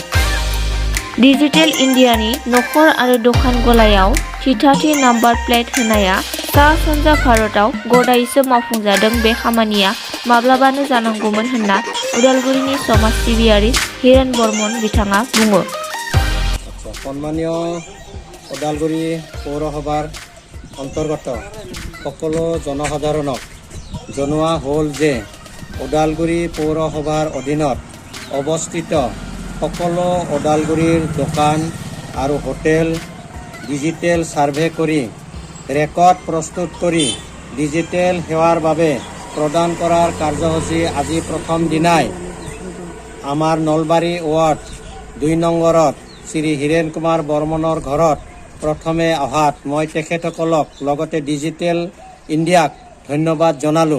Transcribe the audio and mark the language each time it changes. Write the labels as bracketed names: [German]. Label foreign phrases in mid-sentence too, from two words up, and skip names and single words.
[Bodo] डिजिटेल इन्डियानि नखर आरो दखान गलायाव थिथाथि नाम्बार प्लेट होनाया सा-सानजा भारतआव गदायसो मावफुंजादों। बे खामानिया माब्लाबानो जानांगौमोन होनना उदालगुरिनि समाज सिबियारि हिरेन बर्मन बिथाङा बुङो। [Assamese] সন্মানীয় উদালগুৰি পৌৰসভাৰ অন্তৰ্গত সকলো জনসাধাৰণক জনোৱা হ'ল যে উদালগুৰি পৌৰসভাৰ অধীনত অৱস্থিত সকলো ওদালগুৰিৰ দোকান আৰু হোটেল [English] digital survey [Assamese] কৰি ৰেকৰ্ড প্ৰস্তুত কৰি ডিজিটেল সেৱাৰ বাবে প্ৰদান কৰাৰ কাৰ্যসূচী আজি প্ৰথম দিনাই আমাৰ নলবাৰী ৱাৰ্ড ২ নম্বৰত শ্ৰী হীৰেন কুমাৰ বৰ্মনৰ ঘৰত প্ৰথমে অহাত মই তেখেতসকলক লগতে ডিজিটেল ইণ্ডিয়াক ধন্যবাদ জনালোঁ।